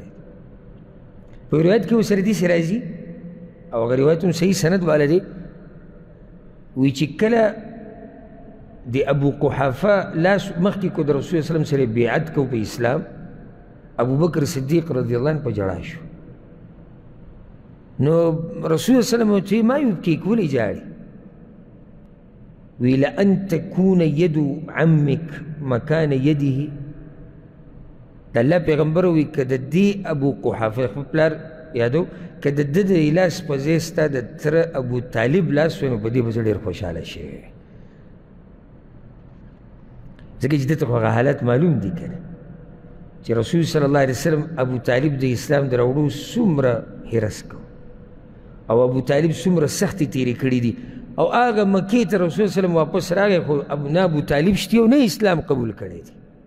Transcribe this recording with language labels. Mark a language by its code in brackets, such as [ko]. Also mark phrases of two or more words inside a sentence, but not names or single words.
[ps] په روایت کې ورسره داسې راځي، او هغه روایت هم صحیح سند والا دی، وی چې کله د ابو قحافه لاس مخکې کو د رسول [ar] صلی الله علیه وسلم [ps] سره بیعت کو په اسلام، ابوبکر صدیق [ar] رضی الله عنه [ps] په ژړا شو. نو رسول [ar] صلی الله علیه وسلم [ps] ورته [ar] ما یبکیک، [ps] ولې ژاړې؟ [ar] وی لأن تکون ید عمک مکان یده. [ps] د الله پیغمبر وی که د دې ابو قحافه خپل پلار یادو، که د ده د لاس په ځای ستا د تره ابو طالب لاس وی، نو په دې به زه ډېر خوشحاله شوی، ځکه چې ده ته خو هغه حالت معلوم دي که نه، چې رسول [ar] صلی الله علیه وسلم [ps] ابو طالب د اسلام د راوړو څومره حرص کو، او ابو طالب څومره سختې تېرې کړي دي، او هغه مکې ته رسول [ar] صلی الله علیه وسلم [ps] واپس راغی، خو نه ابو طالب شتي او نه اسلام قبول کړی دی.